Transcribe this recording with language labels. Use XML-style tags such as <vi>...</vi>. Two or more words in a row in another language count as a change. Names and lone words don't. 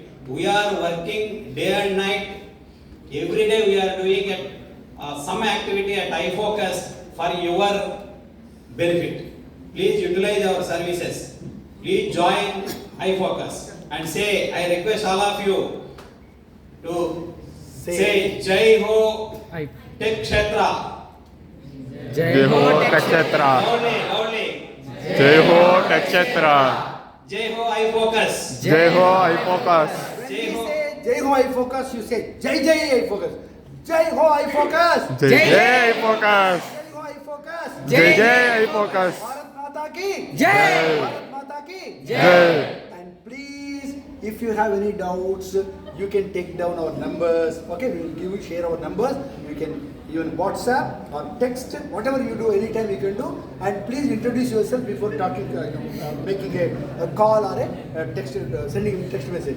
<en>We are working day and night. Every day we are doing some activity at iFocus for your benefit. Please utilize our services. please join iFocus and say, I request all of you to say</en> <hi>जय हो</hi> <en>I Tech Kshetra.</en> <hi>Jai Ho Takshatra.</hi> <en>Loudly, loudly.</en> <hi>Jai Ho Takshatra. Jai Ho iFocus. Jai Ho iFocus.</hi> <en>When</en> <hi>Jai</hi> <en>we</en> <hi>Ho.</hi> <en>say</en> <hi>जय हो</hi> <en>I Focus, you say</en> <hi>जय जय</hi> <en>I Focus.</en> <hi>Jai Ho I Focus. Jai Jai iFocus. Jai Ho I Focus. Jai Jai iFocus. भारत माता की Jai. भारत माता की Jai.</hi> <en>And please, if you have any doubts, you can take down our numbers. Okay, we will give you share our numbers. You can even WhatsApp or text, whatever you do, anytime you can do. And please introduce yourself before talking, making a call or a text, sending a text message.</en>